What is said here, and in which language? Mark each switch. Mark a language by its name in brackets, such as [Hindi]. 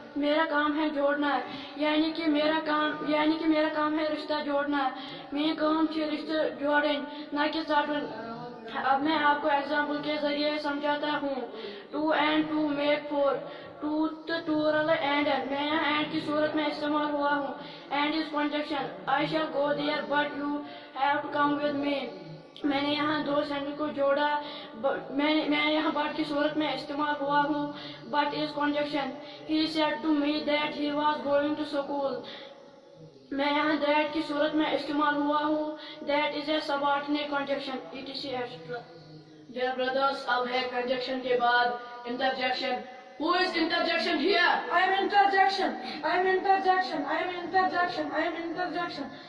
[Urdu] میرا کام ہے جوڑنا, یعنی کہ میرا کام ہے رشتہ جوڑنا. [Kashmiri] میٛٲنۍ کٲم چھِ رشتہ جوڑٕنۍ نہ کہ ژٹُن. [Urdu] اب میں آپ کو ایگزامپل کے ذریعے سمجھاتا ہوں. [English] 2 and 2 make 4. [Kashmiri] 2 تو 2 رلے اینڈ. [Urdu] میں یہاں اینڈ کی صورت میں استعمال ہوا ہوں. [English] And is conjunction. I shall go there but you have to come with me. [Urdu] میں نے یہاں دو سینٹینس کو جوڑا. میں یہاں بٹ کی صورت میں استعمال ہوا ہوں. [English] But is conjunction. He said to me that he was going to school. [Urdu] میں یہاں that کی صورت میں استعمال ہوا ہوں. [English] That is a subordinate conjunction. etc. Dear brothers, [Urdu] اب ہے conjunction کے بعد interjection. [English] Who is interjection here? I am interjection. I am interjection. I am interjection. I am interjection.